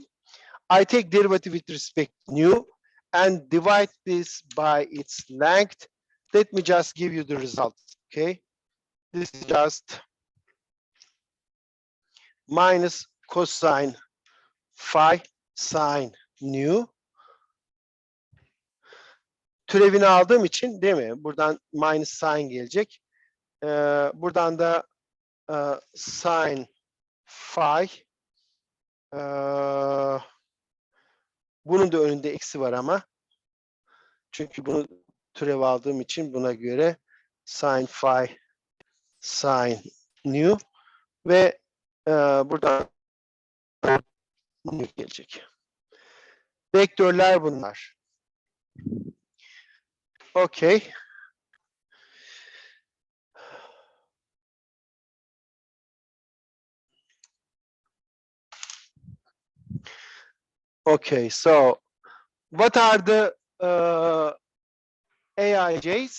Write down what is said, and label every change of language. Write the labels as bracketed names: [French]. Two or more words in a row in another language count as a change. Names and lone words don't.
[English] I take derivative with respect to nu and divide this by its length. Let me just give you the result, okay? This is just minus cosine phi sine nu. [Turkish] Türevini aldığım için, değil mi? Buradan [English] minus sine [Turkish] gelecek. Buradan da [English] sine phi. [Turkish] Bunun da önünde eksi var ama. Çünkü bunu türev aldığım için buna göre [English] sine phi sine nu [Turkish] ve buradan nu gelecek. Vektörler bunlar. [English] Okay. Okay, so what are the AIJs?